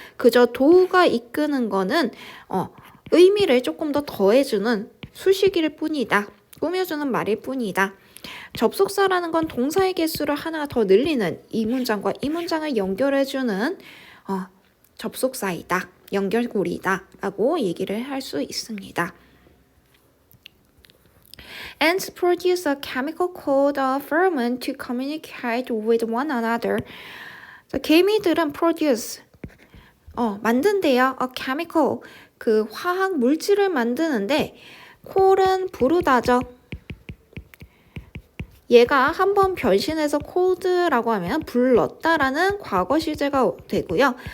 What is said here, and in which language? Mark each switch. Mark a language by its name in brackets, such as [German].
[Korean] 그저 do가 이끄는 거는 의미를 조금 더 더해주는 수식일 뿐이다. 꾸며주는 말일 뿐이다. 접속사라는 건 동사의 개수를 하나 더 늘리는 이 문장과 이 문장을 연결해주는 접속사이다. 연결고리다 라고 얘기를 할 수 있습니다. [English] Ants produce a chemical called a pheromone to communicate with one another. [Korean] 자, 개미들은 produce 만든대요. [English] a chemical [Korean] 그 화학 물질을 만드는데 콜은 부르다죠. 얘가 한번 변신해서 cold라고 하면 불렀다라는 과거 시제가 되고요.